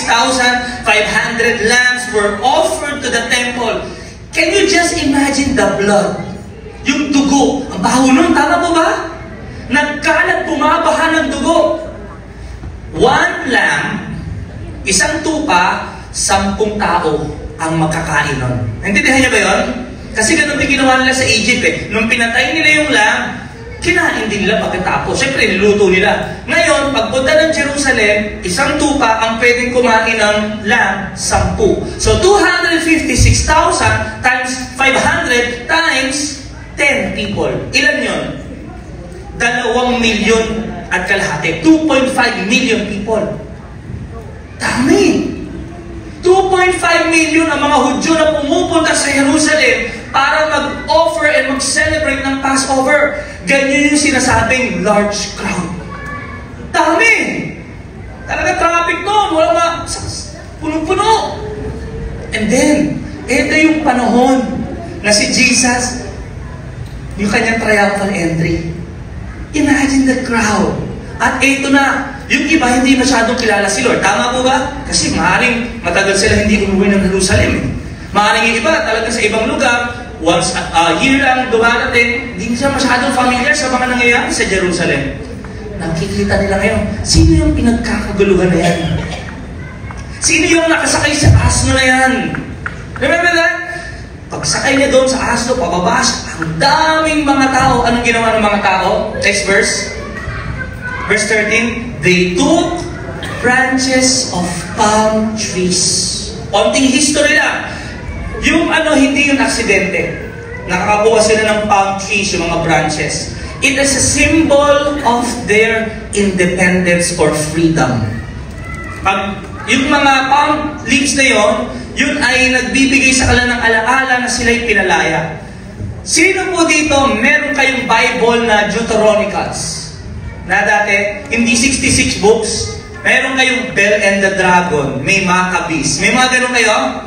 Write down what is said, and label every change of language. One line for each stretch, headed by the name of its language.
English: 256,500 lambs were offered to the temple. Can you just imagine the blood?
Filipino: Yung dugo. Ang baho nun, tama po ba? Nagkalat, bumabaha ng dugo.
English: One lamb,
Filipino: isang tupa, 10 tao ang makakain nun. Naintindihan niyo ba yun? Kasi ganun din ginawa nila sa Egypt eh. Nung pinatay nila yung lamb, kinain din nila pagkatapos. Siyempre, niluto nila. Ngayon, pagpunta ng Jerusalem, isang tupa ang pwedeng kumain ng lamb, 10.
English: So, 256,000 times 500 times 10 people.
Filipino: Ilan yun? 2 milyon at kalahati. 2.5 million people. Dami! 2.5 million ang mga Hudyo na pumupunta sa Jerusalem para mag-offer and mag-celebrate ng Passover. Ganyan yung sinasabing large crowd. Dami! Talaga traffic noon. Walang punong-puno. And then, ito yung panahon na si Jesus, yung kanyang triumphal entry.
English: Imagine the crowd.
Filipino: At ito na, yung iba hindi masyadong kilala si Lord. Tama po ba? Kasi maaaring matagal sila hindi umuwi ng Jerusalem. Maaaring yung iba talaga sa ibang lugar, once a year lang dumarating, hindi siya masyadong familiar sa mga nangyayari sa Jerusalem. Nakikita nila ngayon, sino yung pinagkakaguluhan na yan? Sino yung nakasakay sa asno na yan?
English: Remember that?
Filipino: Pagsakay niya doon sa asno, pababa siya, ang daming mga tao. Anong ginawa ng mga tao?
English: Next verse. Verse 13, they took branches of palm trees.
Filipino: Onting history lang. Yung hindi yung aksidente. Nakakakuha sila ng palm trees, yung mga branches.
English: It is a symbol of their independence or freedom.
Filipino: Yung mga palm leaves na yun ay nagbibigay sa kanila ng alaala na sila'y pinalaya. Sino po dito, meron kayong Bible na Deuteronicals? Na dati, hindi 66 books, meron kayong Bel and the Dragon, may Maccabees. May mga ganun kayo?